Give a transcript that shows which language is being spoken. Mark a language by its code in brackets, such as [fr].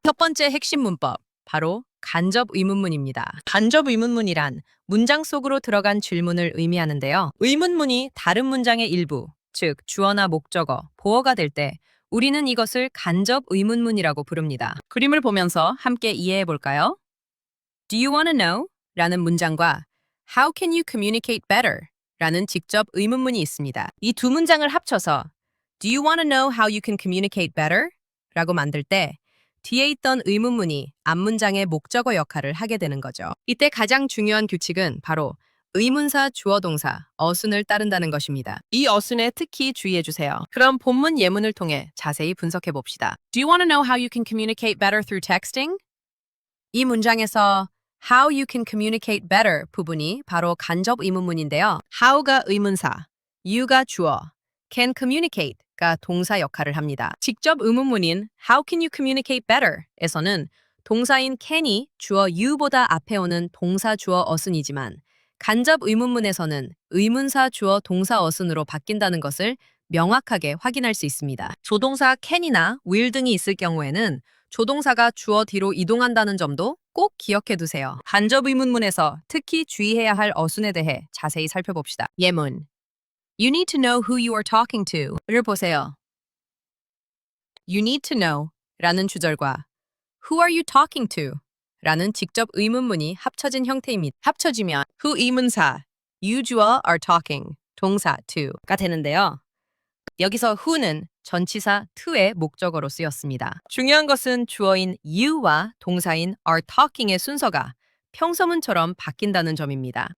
[ko] 첫 번째 핵심 문법, 바로 간접 의문문입니다. 간접 의문문이란 문장 속으로 들어간 질문을 의미하는데요. 의문문이 다른 문장의 일부, 즉 주어나 목적어, 보어가 될 때 우리는 이것을 간접 의문문이라고 부릅니다. 그림을 보면서 함께 이해해 볼까요? [en] Do you want to know? [ko] 라는 문장과 [en] How can you communicate better? [ko] 라는 직접 의문문이 있습니다. 이 두 문장을 합쳐서 [en] Do you want to know how you can communicate better? [ko] 라고 만들 때 뒤에 있던 의문문이 앞문장의 목적어 역할을 하게 되는 거죠. 이때 가장 중요한 규칙은 바로 의문사, 주어, 동사, 어순을 따른다는 것입니다. 이 어순에 특히 주의해 주세요. 그럼 본문 예문을 통해 자세히 분석해 봅시다. [en] Do you want to know how you can communicate better through texting? [ko] 이 문장에서 [en] how you can communicate better [ko] 부분이 바로 간접 의문문인데요. how가 의문사, you가 주어, can communicate가 동사 역할을 합니다. 직접 의문문인 [en] how can you communicate better [ko] 에서는 동사인 can이 주어 you보다 앞에 오는 동사 주어 어순이지만 간접 의문문에서는 의문사 주어 동사 어순으로 바뀐다는 것을 명확하게 확인할 수 있습니다. 조동사 can이나 will 등이 있을 경우에는 조동사가 주어 뒤로 이동한다는 점도 꼭 기억해 두세요. 간접 의문문에서 특히 주의해야 할 어순에 대해 자세히 살펴봅시다. 예문. [en] You need to know who you are talking to를 보세요. You need to know [ko] 라는 주절과 [en] Who are you talking to? [ko] 라는 직접 의문문이 합쳐진 형태입니다. 합쳐지면 who 의문사, you 주어 are talking, 동사 to가 되는데요. 여기서 who는 전치사 to의 목적어로 쓰였습니다. 중요한 것은 주어인 you와 동사인 are talking의 순서가 평서문처럼 바뀐다는 점입니다.